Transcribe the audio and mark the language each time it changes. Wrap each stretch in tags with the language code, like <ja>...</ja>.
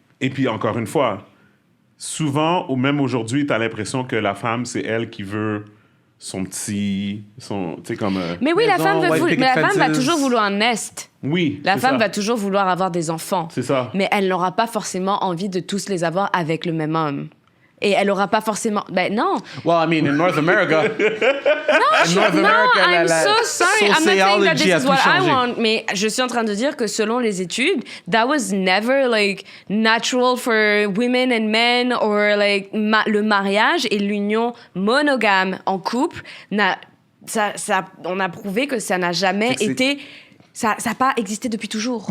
<fr>Et puis, encore une fois, souvent, ou même aujourd'hui, tu as l'impression que la femme, c'est elle qui veut son petit... Tu sais, comme... Mais oui, la femme va toujours vouloir un nest. Oui, La femme va toujours vouloir avoir des enfants. C'est ça. Mais elle n'aura pas forcément envie de tous les avoir avec le même homme. Et elle n'aura pas forcément... Ben non.</fr> <en>Well, I mean, in North America... I'm so sorry. I'm not saying that this is what I want.</en> <fr>Mais je suis en train de dire que selon les études,</fr> <en>that was never, like, natural for women and men or, like,</en> <fr>le mariage et l'union monogame en couple, on a prouvé que ça n'a jamais été... Ça n'a pas existé depuis toujours.</fr>